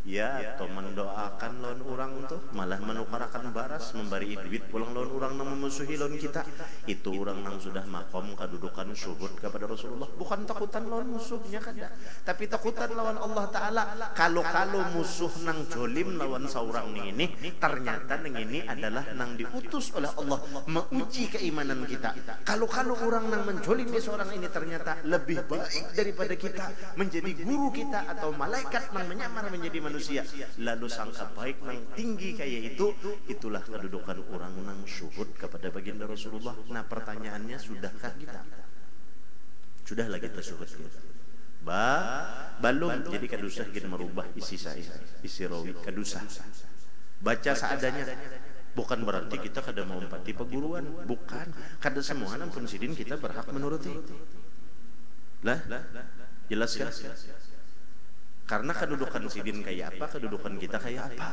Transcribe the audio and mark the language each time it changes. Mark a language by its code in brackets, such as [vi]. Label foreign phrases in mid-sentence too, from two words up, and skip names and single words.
[bjn] Ya, atau mendoakan lawan orang tuh malah menukarakan baras, memberi duit pulang lawan orang yang memusuhi lawan kita. Itu orang yang sudah makom kedudukan syuhud kepada Rasulullah. Bukan takutan lawan musuhnya kada, tapi takutan lawan Allah Ta'ala. Kalau musuh nang jolim lawan seorang ini, ternyata nang ini adalah nang diutus oleh Allah menguji keimanan kita. Kalau orang nang menjolimi seorang ini ternyata lebih baik daripada kita, menjadi guru kita atau malaikat nang menyamar menjadi manusia, lalu sangka baik nang tinggi kayak itu, itulah kedudukan orang nang syuhud kepada baginda Rasulullah. Nah pertanyaannya, sudahkah kita? Sudahlah kita syuhud kita? Belum. Jadi kadusah kita merubah isi rawi kadusah. Baca seadanya. Bukan berarti kita kada mau empati peguruan, bukan. Kada semua nang pun sidin kita berhak menuruti. Lah, jelas kan? Karena kedudukan sidin kayak apa, kedudukan kita kayak apa.